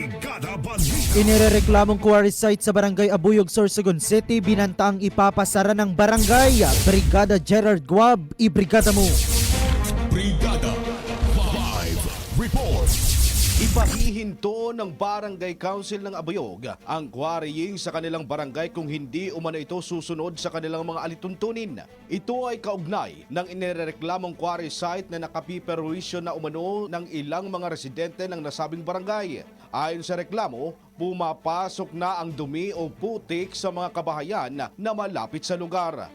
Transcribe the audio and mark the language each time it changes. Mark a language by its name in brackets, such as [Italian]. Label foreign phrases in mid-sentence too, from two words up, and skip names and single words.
[Filipino] Brigada Balita. Inirereklamong quarry site sa Barangay Abuyog, Sorsogon City, binantaang ipapasara ng barangay. Brigada Gerard Guab, ibrigada mo. Brigada Live Report. Ipahihinto ng Barangay Council ng Abuyog ang quarrying sa kanilang barangay kung hindi umano ito susunod sa kanilang mga alituntunin. Ito ay kaugnay ng inireklamong quarry site na nakapiperwisyo na umano ng ilang mga residente ng nasabing barangay. Ayon sa reklamo, pumapasok na ang dumi o putik sa mga kabahayan na malapit sa lugar.